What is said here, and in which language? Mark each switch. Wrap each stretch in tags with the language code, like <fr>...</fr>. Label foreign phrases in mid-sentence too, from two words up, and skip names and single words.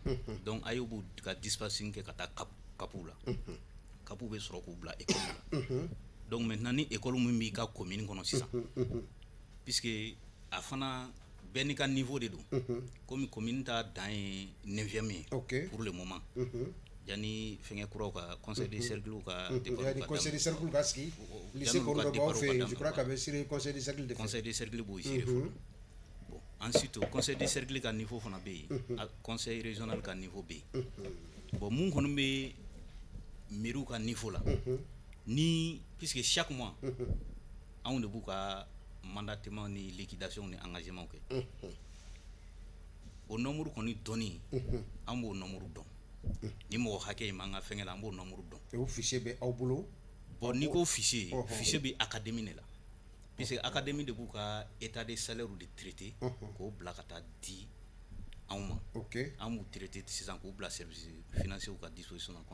<bm>donc AEO b'u ka dispatching kɛ ka taa kapu la kapu bɛ sɔrɔ k'u bila école la donc maintenant ni école min b'i ka commune kɔnɔ sisan puisque a fana bɛɛ n'i ka niveau de don komi commune ta dan ye 9e ye</bm> <fr>pour le moment</fr> <bm>yanni fɛngɛ kuraw ka</bm> <fr>conseil de cercle</fr> <bm>ka yani</bm> <fr>conseil de cercle</fr> <bm>ka sigi lycée kɔnɔ dɔ b'aw fɛ yen</bm> <fr>je crois</fr> <bm>k'a bɛ siri</bm> <fr>conseil de cercle</fr> <bm>de fɛ</bm> <fr>conseil de cercle</fr> <bm>b'o siri fɔlɔ bon</bm> <fr>ensuite au conseil de cercle</fr> <bm>ka niveau fana bɛ yen</bm> <fr>conseil régional</fr> <bm>ka niveau bɛ yen bon mun kɔni bɛ mairie ka niveau la ni</bm> <fr>puisque chaque mois</fr> <bm>anw de b'u ka mandatement ni liquidation ni engagement kɛ o nombre kɔni dɔnni an b'o nombre dɔn ni mɔgɔ hakɛ in man ka fɛngɛ la an b'o nombre dɔn o fichier bɛ aw bolo bon ni ko fichier bɛ académie de la</bm> <fr>puisque académie</fr> <bm>de b'u ka</bm> <fr>état de salaire de traité</fr> <bm>k'o bila ka taa di anw ma an b'u traité sisan k'u bila</bm> <fr>service financier</fr> <bm>ka disposition na</bm>